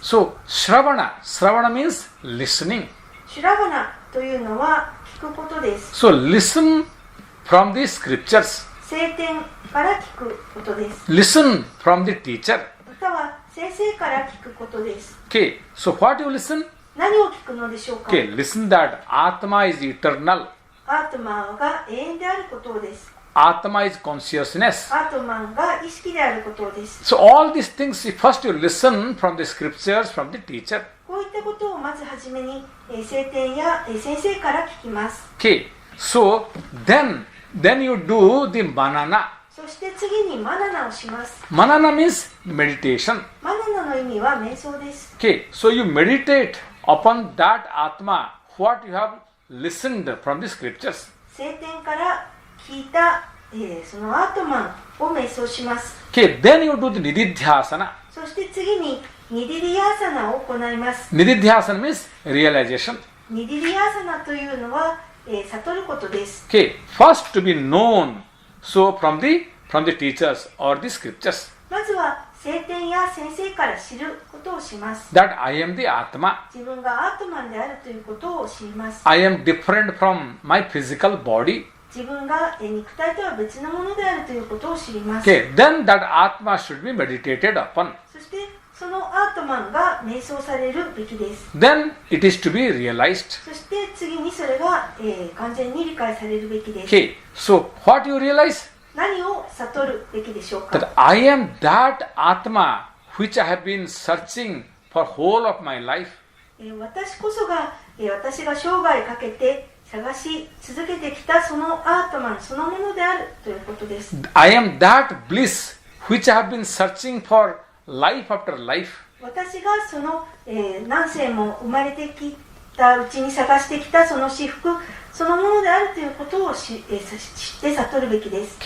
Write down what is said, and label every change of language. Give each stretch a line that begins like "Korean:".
English: So, Shravana means listening.
Japanese: シュラバナというのは聞くことです。
English: So, listen from the scriptures.
Japanese: 聖典から聞くことです。
English: Listen from the teacher.
Japanese: または先生から聞くことです。
English: Okay, so what you listen?
Japanese: 何を聞くのでしょうか？
English: Okay, listen that Atma is eternal.
Japanese: アートマンが永遠であることです。
English: Atma is consciousness.
Japanese: アートマンが意識であることです。
English: So, all these things, first you listen from the scriptures, from the teacher.
Japanese: こういったことをまずはじめに聖典や先生から聞きます。
English: Okay, so then you do the manana.
Japanese: そして次にマナナをします。
English: Manana means meditation.
Japanese: マナナの意味は瞑想です。
English: Okay, so you meditate upon that Atma, what you have listened from the scriptures.
Japanese: 聖典から聞いた、そのアートマンを瞑想します。
English: Okay, then you do the Nididhyasana.
Japanese: そして次にニディリヤーサナを行います。
English: Nididhyasana means realization.
Japanese: ニディリヤーサナというのは、悟ることです。
English: Okay, first to be known, so from the teachers or the scriptures,
Japanese: まずは聖典や先生から知ることをします。
English: that I am the Atma.
Japanese: 自分がアートマンであるということを知ります。
English: I am different from my physical body.
Japanese: 自分が肉体とは別のものであるということを知ります。
English: Okay, then that Atma should be meditated upon.
Japanese: そしてそのアートマンが瞑想されるべきです。
English: Then it is to be realized.
Japanese: そして次にそれが、完全に理解されるべきです。
English: Okay, so what you realize?
Japanese: 何を悟るべきでしょうか？
English: That I am that Atma which I have been searching for whole of my life.
Japanese: 私こそが、私が生涯かけて探し続けてきたそのアートマンそのものであるということです。
English: I am that bliss which I have been searching for life after life.
Japanese: 私がその、何世も生まれてきたうちに探してきたその至福そのものであるということを知って悟るべきです。